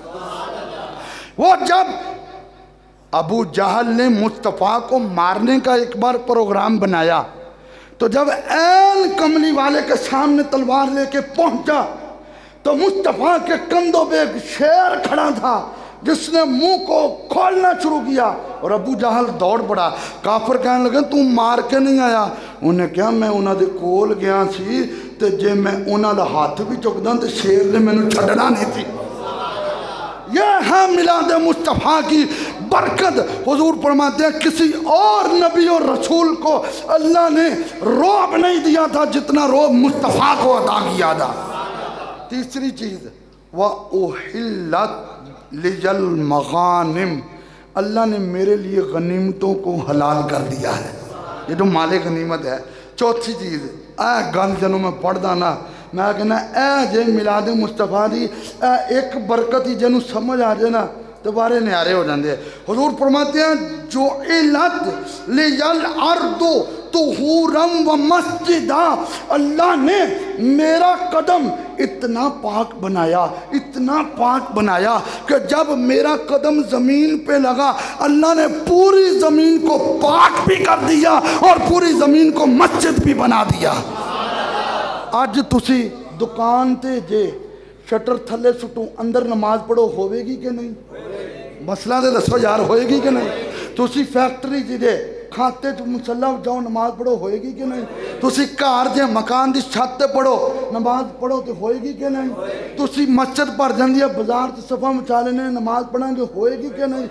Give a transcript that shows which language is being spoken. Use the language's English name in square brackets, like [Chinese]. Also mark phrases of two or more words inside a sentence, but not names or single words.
[Urdu] وہ جب ابو جہل نے مصطفیٰ کو مارنے کا ایک بار پروگرام بنایا تو جب عین کملی والے کے سامنے تلوار لے کے پہنچا تو مصطفیٰ کے کندھوں پہ ایک شیر کھڑا تھا جس نے منہ کو کھولنا شروع کیا اور ابو جہل دوڑ پڑا۔ کافر کہنے لگے تو مار کے نہیں آیا؟ [Punjabi] انہیں کہا میں انہاں دے کول گیا سی تے جے میں انہاں دا ہاتھ بھی چکدا تے شیر نے مینوں چھڈنا نہیں تھی۔ [Urdu] یہ ہے میلاد مصطفیٰ کی برکت۔ حضور فرماتے ہیں کسی اور نبی اور رسول کو اللہ نے رعب نہیں دیا تھا جتنا رعب مصطفیٰ کو عطا کیا تھا۔ تیسری چیز [Arabic] وَأُحِلَّتْ لِيَ الْمَغَانِمْ، [Urdu] اللہ نے میرے لیے غنیمتوں کو حلال کر دیا ہے، یہ جو مال غنیمت ہے۔ [Punjabi] چوتھی چیز اے گل جنوں میں پڑھدا نا میں کہنا اے جے میلاد مصطفیٰ دی ایک برکت ہی جنوں سمجھ آ جائے نا تو بارے نیارے ہو جاندے ہیں۔ [Urdu] حضور فرماتے ہیں [Arabic] جُعِلَتْ لِيَ الْأَرْضُ طُہُورًا وَمَسْجِدًا، [Urdu] اللہ نے میرا قدم اتنا پاک بنایا، اتنا پاک بنایا کہ جب میرا قدم زمین پہ لگا اللہ نے پوری زمین کو پاک بھی کر دیا اور پوری زمین کو مسجد بھی بنا دیا۔ [Punjabi] آج تسی دکان تے جے شٹر تھلے سٹوں اندر نماز پڑھو ہوئے گی کہ نہیں؟ مسئلہ دے دسو یار ہوئے گی کہ نہیں؟ تسی فیکٹری جے کھاتے تو مسلح جاؤ نماز پڑھو ہوئے گی کہ نہیں؟ تسی کار جے مکان دی چھت تے پڑھو نماز پڑھو تو ہوئے گی کہ نہیں؟ تسی مسجد پر جاندی ہے بازار تے صفحہ مچا لینے نماز پڑھیں گے ہوئے گی کہ نہیں؟